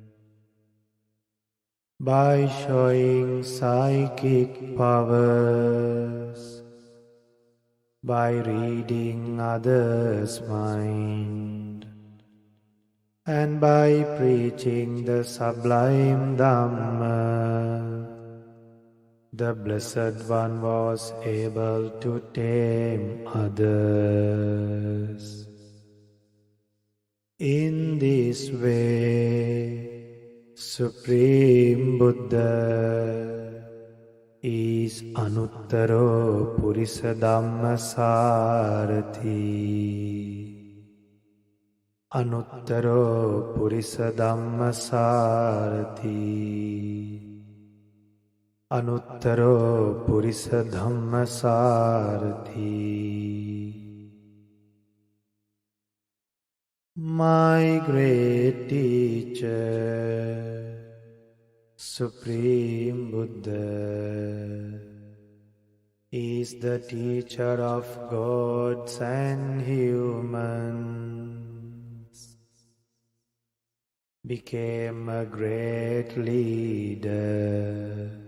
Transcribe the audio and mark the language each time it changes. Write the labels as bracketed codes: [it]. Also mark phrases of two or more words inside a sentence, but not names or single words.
[en] By showing psychic powers, by reading others' mind, and by preaching the sublime Dhamma, the Blessed One was able to tame others. In this way, Supreme Buddha is [pi] Anuttaro Purisa Dhammasarathi. Anuttaro Purisa Dhammasarathi. Anuttaro Purisa Dhammasarathi. [en] My great teacher, Supreme Buddha, is the teacher of gods and humans, became a great leader.